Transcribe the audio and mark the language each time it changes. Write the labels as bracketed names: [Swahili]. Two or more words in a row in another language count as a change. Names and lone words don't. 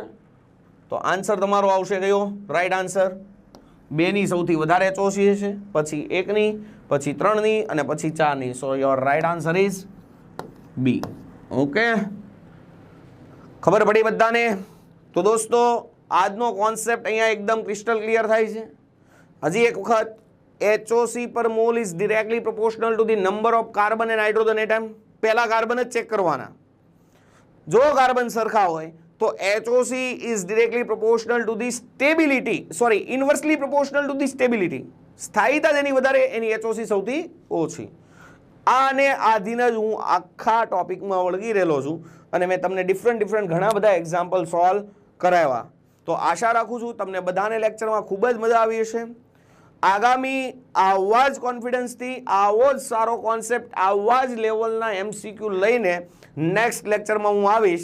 [Gujarati] તો આન્સર તમારો આવશે કયો? [English] right answer [Gujarati] 2 ની સૌથી વધારે HOC હશે, પછી 1 ની, પછી 3 ની અને પછી 4 ની. [English] so your right answer is B. Okay, [Gujarati] ખબર પડી બધાને? તો દોસ્તો આજનો કોન્સેપ્ટ અહીંયા એકદમ [English] crystal clear [Gujarati] થાય છે. હજી એક વખત, [English] HOC per mole is directly proportional to the number of carbon and hydrogen atom. [Gujarati] પહેલા કાર્બન જ ચેક કરવાના. જો કાર્બન સરખા હોય તો [English] HOC is directly proportional to the stability, sorry, inversely proportional to the stability. [Gujarati] સ્થાયીતા જેની વધારે એની HOC સૌથી ઓછી. આને આધીન જ હું આખા ટોપિકમાં વળગી રહેલો છું અને મેં તમને ડિફરન્ટ ઘણા બધા એક્ઝામ્પલ સોલ્વ કરાવ્યા. તો આશા રાખું છું તમને બધાને લેક્ચરમાં ખૂબ જ મજા આવી હશે. આગામી આવા જ કોન્ફિડન્સથી આવો જ સારો કોન્સેપ્ટ, આવા જ લેવલના MCQ લઈને નેક્સ્ટ લેક્ચરમાં હું આવીશ.